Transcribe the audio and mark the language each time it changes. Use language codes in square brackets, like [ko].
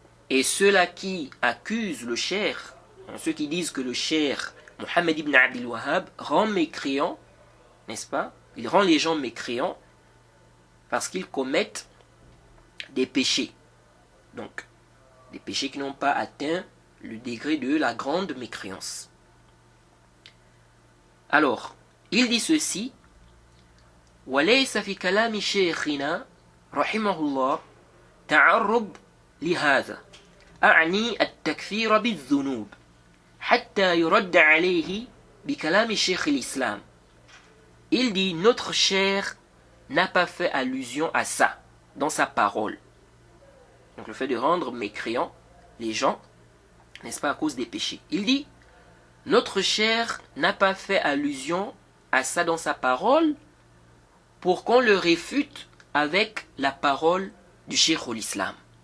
[fr] Et ceux-là qui accusent le cheikh, ceux qui disent que le cheikh Mohammed ibn Abdul Wahhab rend mécréant, n'est-ce pas? Il rend les gens mécréants parce qu'ils commettent des péchés. Donc, des péchés qui n'ont pas atteint le degré de la grande mécréance. Alors, il dit ceci: [ar] وَلَيْسَ فِي كَلَامِ شَيْخِنَا رَحِمَهُ اللَّهُ تَعَرُّض لِهَذَا أعني التكفير بالذنوب حتى يرد عليه بكلام شيخ الإسلام. [fr] Il dit, notre cheikh n'a pas fait allusion à ça dans sa parole. Donc le fait de rendre mécréants les gens, n'est-ce pas, à cause des péchés. Il dit, notre cheikh n'a pas fait allusion à ça dans sa parole pour qu'on le réfute avec la parole du cheikh l'islam.